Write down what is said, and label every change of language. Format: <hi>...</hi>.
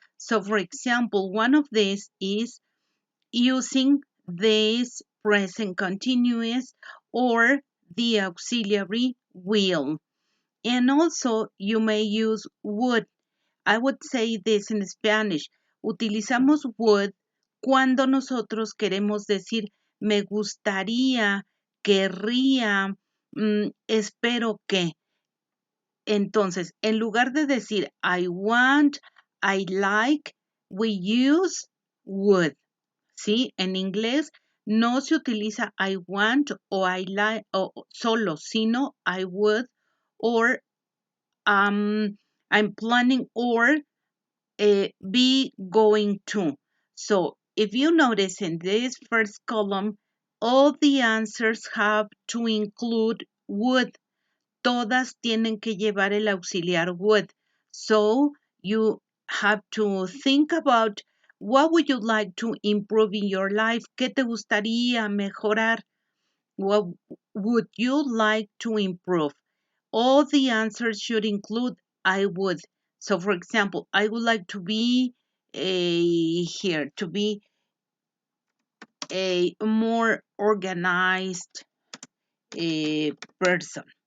<en>So, for example, one of these is using this present continuous or the auxiliary will. And also, you may use would. I would say this in Spanish.</en> <es>Utilizamos would cuando nosotros queremos decir me gustaría, querría, espero que. Entonces, en lugar de decir</es> <en>I want, I like, we use would.</en> <es>¿Sí? En inglés no se utiliza</es> <en>I want</en> <es>o</es> <en>I like</en> <es>o solo, sino</es> <en>I would or I'm planning or be going to. So if you notice in this first column, all the answers have to include would.</en> <es>Todas tienen que llevar el auxiliar would.</es> <en>So you have to think about what would you like to improve in your life.</en> <es>¿Qué te gustaría mejorar?</es> <en>What would you like to improve? All the answers should include I would. So, for example, I would like to be to be a more organized person.</en>